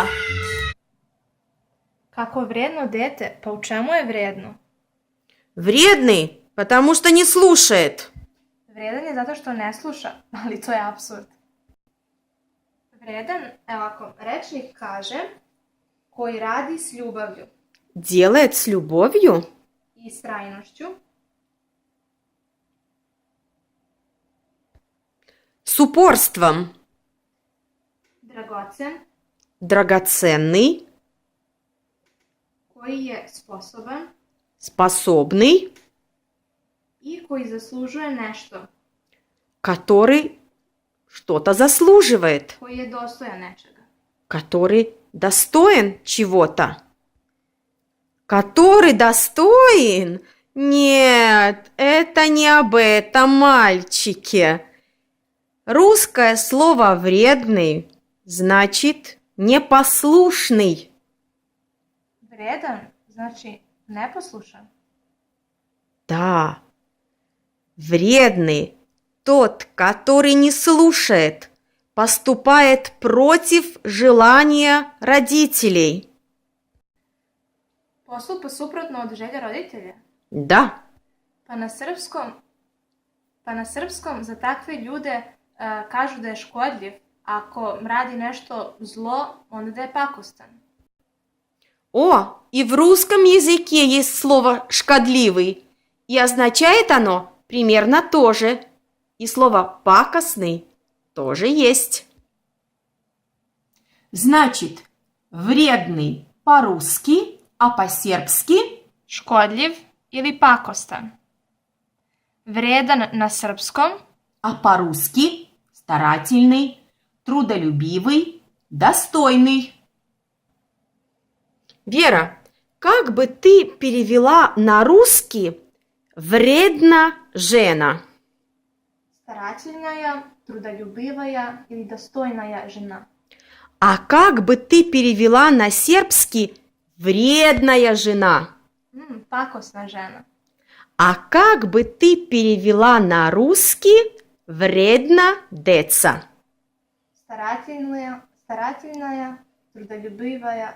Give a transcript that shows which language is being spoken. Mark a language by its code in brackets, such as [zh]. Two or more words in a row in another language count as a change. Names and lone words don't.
[sr] Kako je vrijedno dete? Pa u čemu je vrijedno? [ru] Вредный, потому что не слушает. [sr] Vrijedan je zato što ne sluša, ali to je apsurd. Vrijedan, evo ako rečnik kaže, koji radi s ljubavlju [ru] Делает с любовью, [sr] i istrajnošću, [ru] с упорством. [sr] dragocen, [ru] Драгоценный, [sr] koji je sposoban [ru] способный, [sr] i koji zaslužuje nešto, [ru] который что-то заслуживает, [sr] koji je dostojan nečega. [ru] который достоин чего-то. Который достоин? Нет, это не об этом, мальчики. Русское слово «вредный» значит «непослушный». Vrijedan znači neposlušan. Да, вредный тот, который не слушает, поступает против желания родителей. [sr] Postupa suprotno od želja roditelja. [ru] Да, [sr] Pa na srpskom za takve ljude kažu da je škodljiv. Ako radi nešto zlo, onda da je pakostan. [ru] О, и в русском языке есть слово «шкодливый», и означает оно примерно то же. И слово «пакостный» тоже есть. Значит, вредный по-русски, а по-сербски [sr] Škodljiv ili pakostan. Vrijedan na srpskom, [ru] а по-русски старательный, трудолюбивый, достойный. Вера, как бы ты перевела на русский [sr] «вредна жена»? [ru] старательная, трудолюбивая ili достойная жена. А как бы ты перевела на сербский «вредная жена»? [sr] Pakosna žena. [ru] А как бы ты перевела на русский [sr] «вредна деца»? [ru] Старательная, трудолюбивая.